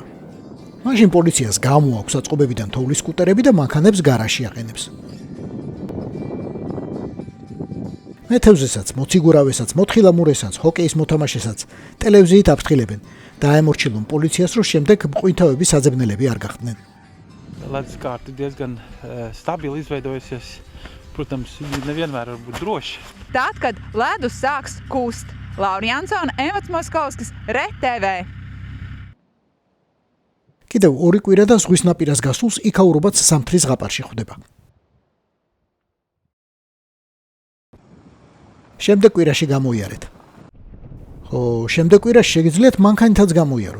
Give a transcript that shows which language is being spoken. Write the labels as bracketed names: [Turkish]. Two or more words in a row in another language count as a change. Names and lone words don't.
[Georgian] მაშინ პოლიციას გამოაქვს აწყობებიდან თოვლის სკუტერები და მანქანებს გარაში აყენებს. მეთევზესაც, მოციგურავესაც, მოთხილამურესაც, ჰოკეის მოთამაშესაც ტელევიზიით აფრთხილებენ და აემორჩილონ პოლიციას, რომ შემდეგ მყვითავების საძებნელები არ გახდნენ. [Latvian] Ledus kārta diezgan stabili izveidojusies. Protams, nevienmēr var būt droši. Tad, kad ledus sāks kūst, Laura Jansone, Emacs Moskovskis, RTV. [Georgian] კიდევ ორი კვირა და ზღვის ნაპირას გასულს იქაურობაც სამთრის ზღაპარში ხვდება. შემდეგ კვირაში გამოიარეთ. ხო, შემდეგ კვირაში შეგიძლიათ მანქანითაც გამოიაროთ.